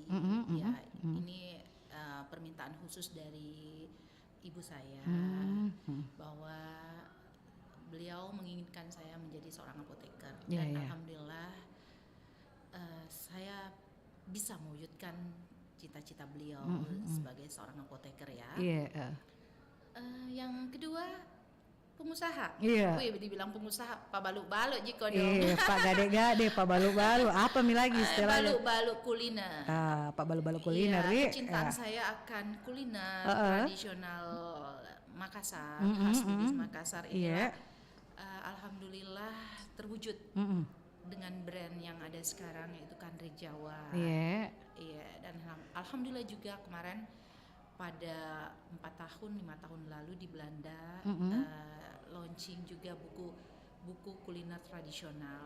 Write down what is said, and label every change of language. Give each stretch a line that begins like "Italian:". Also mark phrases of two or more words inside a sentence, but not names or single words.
Indonesian: Ini permintaan khusus dari ibu saya bahwa beliau menginginkan saya menjadi seorang apoteker dan alhamdulillah saya bisa mewujudkan cita-cita beliau sebagai seorang apoteker ya. Yang kedua pengusaha. Wih, dibilang pengusaha Pak Baluk-baluk jika dong. Pak Gade-gade, Pak Baluk-baluk. Apa lagi istilahnya? Baluk-baluk kuliner. Pak Baluk-baluk kuliner. Kecintaan saya akan kuliner tradisional Makassar, khas Bugis Makassar ini. Alhamdulillah terwujud dengan brand yang ada sekarang yaitu Kanre Jawa. Dan alhamdulillah juga kemarin pada 5 tahun lalu di Belanda launching juga buku kuliner tradisional.